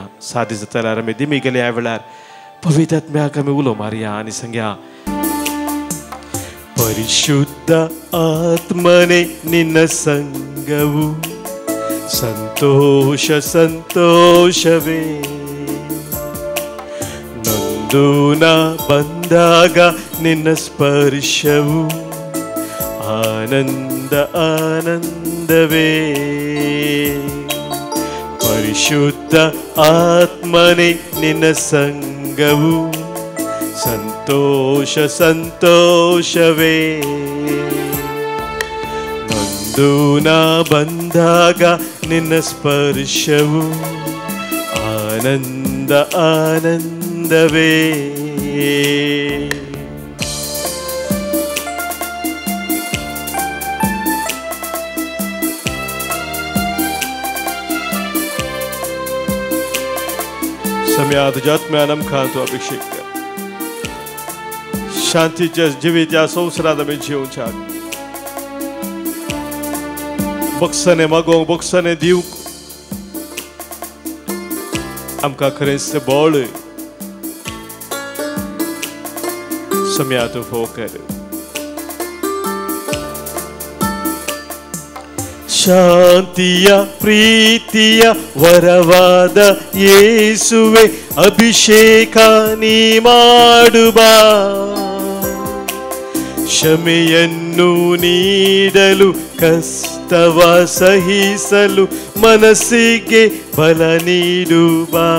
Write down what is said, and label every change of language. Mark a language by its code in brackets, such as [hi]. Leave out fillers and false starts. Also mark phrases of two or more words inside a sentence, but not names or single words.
[kok] सादी जाल्यार आमी दिमी गेले ह्या वेळार पवित्र आत्म्याक आमी उलो मारया आनी सांगया [kn] ಪರಿಶುದ್ಧ ಆತ್ಮನೇ ನಿನ್ನ ಸಂಗವು ಸಂತೋಷ ಸಂತೋಷವೇ नೊಂದುನ ಬಂದಾಗ ನಿನ್ನ ಸ್ಪರ್ಶವು ಆನಂದ ಆನಂದವೇ ಪರಿಶುದ್ಧ ಆತ್ಮನೇ ನಿನ್ನ ಸಂಗವು ಸಂತೋಷ ಸಂತೋಷವೇ ನೊಂದುನ ಬಂದಾಗ ನಿನ್ನ ಸ್ಪರ್ಶವು ಆನಂದ ಆನಂದವೇ [kok] सम्या तुझ्या आत्म्यान आमकां तूं अभिषेक कर शांतीच्या जिवीच्या संवसारांत आमी जिवच्याक बक्षाने मागोंक बक्षाने दिवंक आमकां खरेंच बळ सम्या तूं फोव कर. [kn] ಶಾಂತಿಯ ಪ್ರೀತಿಯ ವರವಾದ ಯೇಸುವೆ ಅಭಿಷೇಕ ನೀ ಮಾಡುವ ಕ್ಷಮೆಯನ್ನು ನೀಡಲು ಕಷ್ಟವ ಸಹಿಸಲು ಮನಸ್ಸಿಗೆ ಬಲ ನೀಡುವ